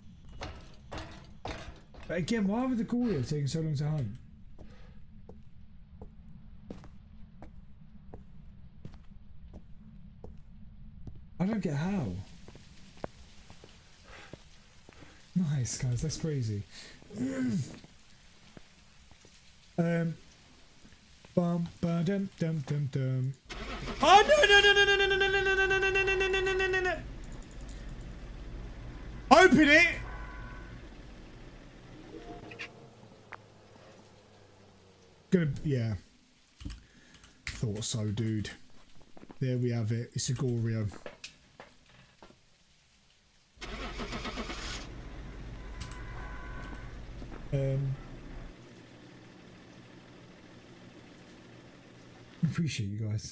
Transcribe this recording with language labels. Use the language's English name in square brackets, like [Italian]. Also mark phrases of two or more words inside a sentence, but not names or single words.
[English] But again, why would the Goreo taking so long to hunt? I don't get how. Nice, guys. That's crazy. Bum ba dum dum dum dum. Oh no no no no no no no no no no no no no no no no no! Open it. Yeah. Thought so, dude. There we have it. It's a Goreo. Appreciate you guys.